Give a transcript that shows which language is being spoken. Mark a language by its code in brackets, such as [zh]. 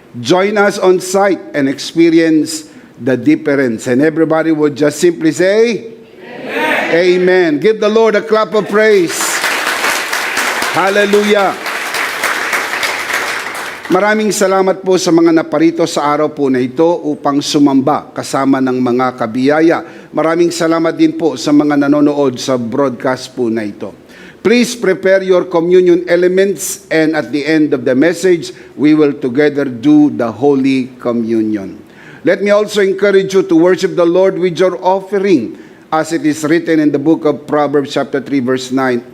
[en] Join us on site and experience the difference. And everybody would just simply say, Amen. Amen. Give the Lord a clap of praise. Hallelujah. [tl] Maraming salamat po sa mga naparito sa araw po na ito upang sumamba kasama ng mga kabiyaya. Maraming salamat din po sa mga nanonood sa broadcast po na ito. [en] Please prepare your communion elements, and at the end of the message, we will together do the Holy Communion. Let me also encourage you to worship the Lord with your offering, as it is written in the book of Proverbs chapter 3 verse 9.